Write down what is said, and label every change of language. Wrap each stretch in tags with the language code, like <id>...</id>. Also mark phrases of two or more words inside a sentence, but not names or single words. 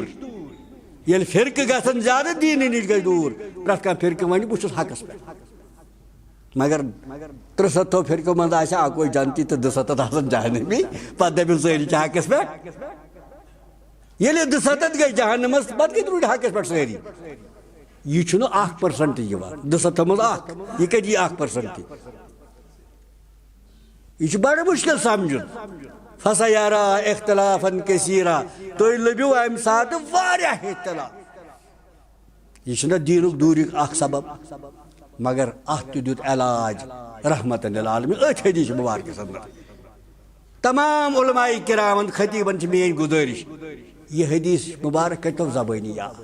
<ks>ییٚلہِ فرقہٕ گژھن زیادٕ دیٖنہٕ نِش گژھِ دوٗر پرٛٮ۪تھ کانٛہہ فرقہٕ وَنہِ بہٕ چھُس حقس پٮ۪ٹھ مگر 300 فرقو منٛز آسہِ اکوے جنتی تہٕ 200 آسن جہنمی پتہٕ دٔپِو سٲری چھِ حقس پٮ۪ٹھ. ییٚلہِ 200 گٔے جہنمس پتہٕ کتہِ روٗدۍ حقس پٮ۪ٹھ سٲری. یہ چھُنہٕ 1% یِوان 200 منٛز اکھ یہ کتہِ یی 1%. یہ چھُ بڑٕ مُشکل سمجھُن</ks> <ar>فَسَيَرَى اِخْتِلَافًا كَثِيرًا</ar> <ks>تُہۍ لٔبِو اَمہِ ساتہٕ واریاہ اختلاف. یہ چھُنہ دیٖنُک دوٗرِک اکھ سبب مگر اتھ تہِ دیُت علاج رحمتن للعالمین أتھۍ حدیث مبارکس اندر. تمام علماء کرامن خطیبن چھِ میٲنۍ گُزٲرِش یہ حدیث مبارک کٔرۍتو زبٲنی یاد.</ks>